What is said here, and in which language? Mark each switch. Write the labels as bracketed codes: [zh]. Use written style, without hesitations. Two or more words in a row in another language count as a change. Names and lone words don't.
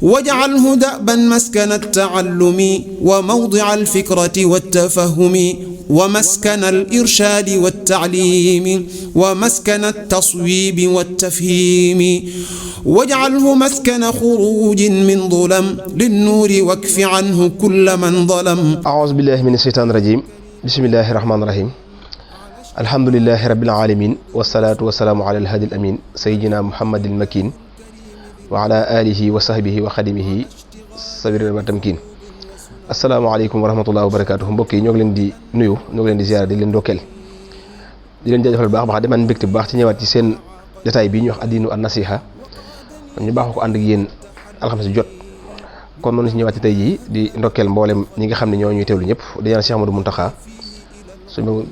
[ar] واجعله دأبا مسكن التعلم وموضع الفكرة والتفهم ومسكن الإرشاد والتعليم ومسكن التصويب والتفهيم واجعله مسكن خروج من ظلم للنور واكف عنه كل من ظلم. أعوذ بالله من الشيطان الرجيم. بسم الله الرحمن الرحيم. الحمد لله رب العالمين والصلاة والسلام على الهادي الأمين سيدنا محمد المكين وعلى آله وصحبه وخدمه صبر وتمكين. السلام عليكم ورحمة الله وبركاته. [wo] mbokk yi ñoo ngi leen di nuyu ñoo ngi leen di ziyaara di leen ndokkeel di leen jaajëfal bu baax di man mbégte bu baax ci ñëwaat ci seen jotaay bi ñuy wax [ar] الدين النصيحة [wo] ñu baaxoo ko ànd ak yéen alxames jot kon noonu si ñëwaat ci tey jii di ndokkeel mboolem ñi nga xam ne ñoo ñuy teewlu ñëpp di ñaan Cheikh Amadou Mountakha suñu